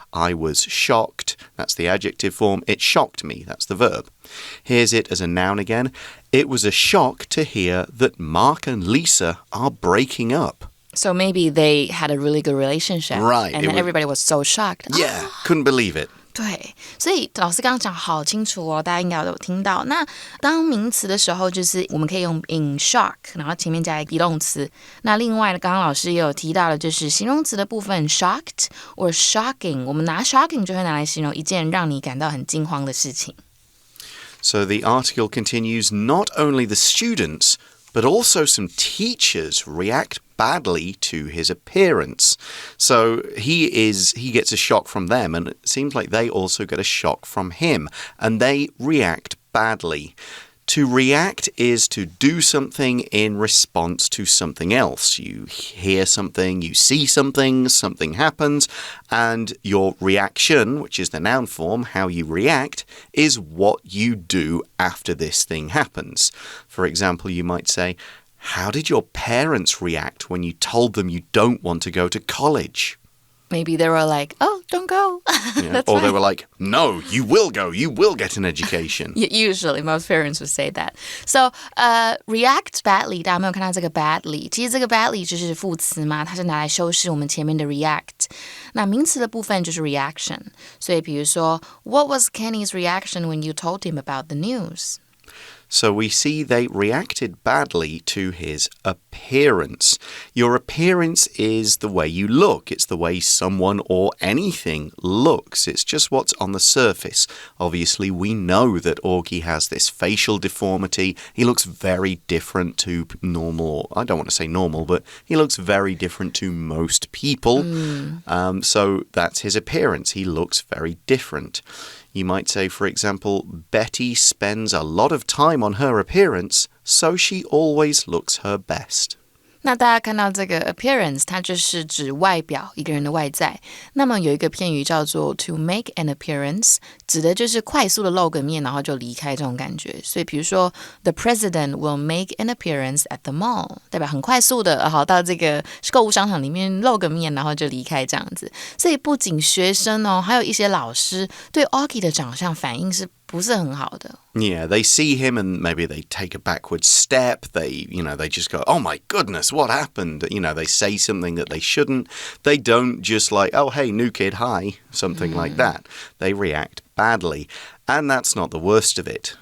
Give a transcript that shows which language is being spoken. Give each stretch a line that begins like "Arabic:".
English: I was shocked. That's the adjective form. It shocked me. That's the verb. Here's it as a noun again. It was a shock to hear that Mark and Lisa are breaking up. So maybe they had a really good relationship. Right. And then everybody was so shocked. Yeah, couldn't believe it.
Chinese: 对，所以老师刚刚讲好清楚哦，大家应该有听到。那当名词的时候，就是我们可以用 in shock， 然后前面加一个 be 动词。那另外呢，刚刚老师也有提到的，就是形容词的部分
English: shocked or shocking。
Chinese: 我们拿 shocking 就会拿来形容一件让你感到很惊慌的事情。
English: So the article continues, not only the students, but also some teachers react badly to his appearance. So he gets a shock from them, and it seems like they also get a shock from him, and they react badly. To react is to do something in response to something else. You hear something, you see something, something happens, and your reaction, which is the noun form, how you react, is what you do after this thing happens. For example, you might say, how did your parents react when you told them you don't want to go to college? Maybe they were like, oh, don't go. Yeah. Or they were like, no, you will go. You will get an education. Usually, most parents would say that. So, react badly,
Chinese: 大家有没有看到这个 badly? 其实这个 badly 就是副词嘛，它是拿来修饰我们前面的 react. 那名词的部分就是 reaction. 所以比如说
English: What was Kenny's reaction when you told him about the news? So we see they reacted badly to his appearance. Your appearance is the way you look. It's the way someone or anything looks. It's just what's on the surface. Obviously, we know that Augie has this facial deformity. He looks very different to normal, I don't want to say normal, but he looks very different to most people. So that's his appearance. He looks very different. You might say, for example, Betty spends a lot of time on her appearance, so she always looks her best.
Chinese: 那大家看到这个 appearance 它就是指外表，一个人的外在。那么有一个片语叫做
English: to make an appearance，
Chinese: 指的就是快速的露个面然后就离开这种感觉。所以比如说
English: the president will make an appearance at the mall，
Chinese: 代表很快速的到这个购物商场里面露个面然后就离开这样子。所以不仅学生还有一些老师对 Augie 的长相反应是不是很好的。
English: Yeah, they see him and maybe they take a backward step. They just go, oh my goodness, what happened? They say something that they shouldn't. They don't just like, oh, hey, new kid, hi, something like that. They react badly. And that's not the worst of it.